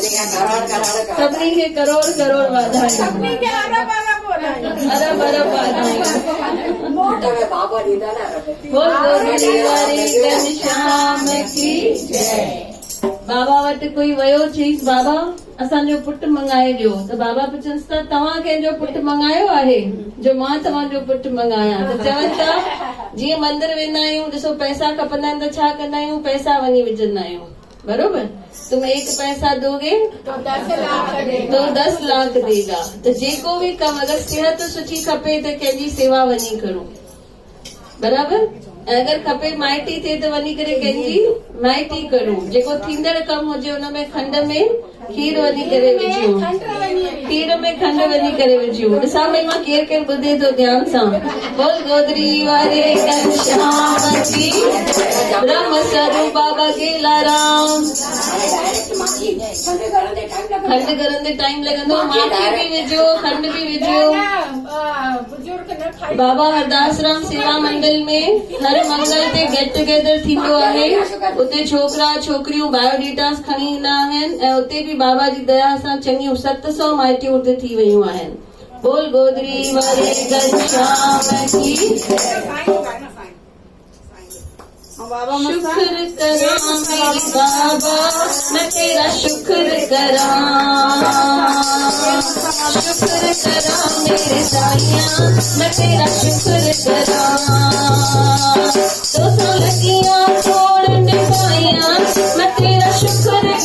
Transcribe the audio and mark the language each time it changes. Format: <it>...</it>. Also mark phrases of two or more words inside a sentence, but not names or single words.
<sd>सभिनी खे करोड़ करोड़ वाधायूं अरब अरब वाधायूं घनश्याम की जय। बाबा वटि कोई वियो चईसि बाबा असांजो पुटु मंगाए ॾियो त बाबा पुछंसि त तव्हां कंहिंजो पुटु मंगायो आहे जो मां तव्हांजो पुटु मंगायां त चवनि था जीअं मंदिर वेंदा आहियूं ॾिसो पैसा खपंदा आहिनि त छा कंदा आहियूं पैसा वञी विझंदा आहियूं बरोबर</sd> <hi>तुम एक पैसा दोगे तो 10 लाख देगा</hi> <sd>त जेको बि कमु अगरि सिहत सुठी खपे त कंहिंजी सेवा वञी करो बराबर अगरि खपे माइटी थिए त वञी करे कंहिंजी माइटी करो जेको थींदड़ कमु हुजे हुनमें खंड में खीर वञी करे विझूं खीर में खंड वञी करे विझूं ॾिसां भई मां केरु केरु ॿुधे थो ध्यान सां बोल गोदरी वारे घनश्याम की ब्रह्म स्वरूप बाबा गेलाराम खंड करण ते टाइम लॻंदो माटी बि विझो खंड बि विझो बाबा हरदास राम सेवा मंडल में हर मंगल ते</sd> <en>get together</en> <sd>थींदो आहे उते छोकिरा छोकिरियूं बायोडेटास खणी ईंदा आहिनि ऐं उते बि बाबा जी दया सां चङियूं 700 माइटियूं उते थी वयूं आहिनि बोल गोदरी वारे घनश्याम की</sd> <pa>ਸ਼ੁਕਰ ਕਰਾ ਮੇਰੇ ਬਾਬਾ ਮੈਂ ਤੇਰਾ ਸ਼ੁਕਰ ਕਰਾ ਸ਼ੁਕਰ ਕਰਾ ਮੇਰੇ ਸਾਇਆ ਮੈਂ ਤੇਰਾ ਸ਼ੁਕਰ ਕਰਾ 200 ਲਗੀਆਂ ਛੋੜ ਪਾਇਆ ਮੈਂ ਤੇਰਾ ਸ਼ੁਕਰ</pa>